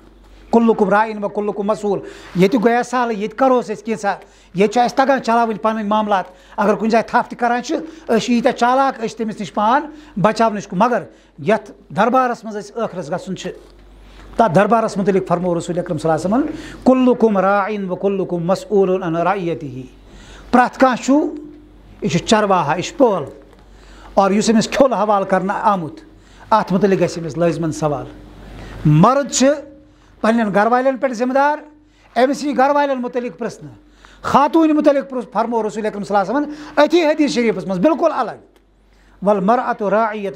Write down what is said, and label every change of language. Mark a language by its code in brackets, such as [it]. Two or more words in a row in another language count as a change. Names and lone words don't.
[ar] کُلُکُم رایِن و کُلُکُم مسوٗل [ks] ییٚتہِ گویا سہلٕے ییٚتہِ کروس أسۍ کینٛژھا ییٚتہِ چھُ اَسہِ تگان چلاوٕنۍ پنٕنۍ معاملات اگر کُنہِ جایہِ تھپھ تہِ کران چھِ أسۍ چھِ ییٖتیٛاہ چالاک أسۍ چھِ تٔمِس نِش پان بچاونٕچ مگر یتھ دربارس منٛز أسۍ ٲخرس گژھُن چھِ تتھ دربارس متعلق فرمو رسول اکرم [ar] صلی اللہ علیہ وسلم کُلُکُم رایِن و کُلُکُم مسؤولٌ عن رعیتہ [ks] پرٛٮ۪تھ کانٛہہ چھُ یہِ چھُ چرواہا یہِ چھُ پٲل اور یُس أمِس کھیوٚل حوالہٕ کرنہٕ آمُت اتھ متعلق گژھِ أمِس لٲزمن سوال مرد چھِ پننٮ۪ن گرٕ والٮ۪ن پٮ۪ٹھ ذمہٕ دار أمِس یی گرٕ والٮ۪ن متعلق پرژھنہٕ خاتوٗنہِ متعلق فرمو رسول اکرم [ar] صلی اللہ علیہ وسلم [ks] أتھی حدیث شریٖفس منٛز بالکل الگ [ar] والمرأة راعیۃ